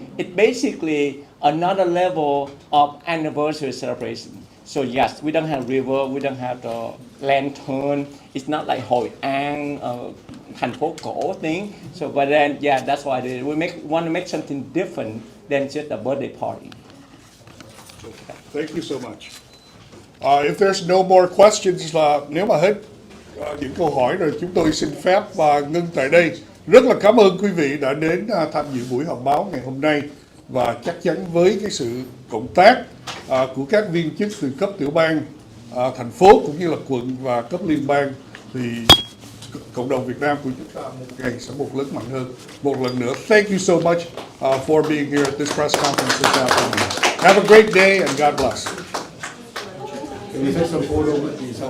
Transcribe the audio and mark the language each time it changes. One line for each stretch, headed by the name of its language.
English: It's basically another level of anniversary celebration. So yes, we don't have river, we don't have the lantern. It's not like Hội An,
Vietnamese: thành phố cổ
English: thing. So but then yeah, that's why we want to make something different than just a birthday party. Thank you so much. If there's no more questions,
Vietnamese: nếu mà hết những câu hỏi rồi, chúng tôi xin phép ngưng tại đây. Rất là cảm ơn quý vị đã đến tham dự buổi họp báo ngày hôm nay, và chắc chắn với cái sự cộng tác của các viên chức từ cấp tiểu bang, thành phố cũng như là quận và cấp liên bang, thì cộng đồng Việt Nam của chúng ta một ngày sẽ một lớn mạnh hơn. Một lần nữa,
English: thank you so much for being here at this press conference this afternoon. Have a great day and God bless. Can you take some photo with me?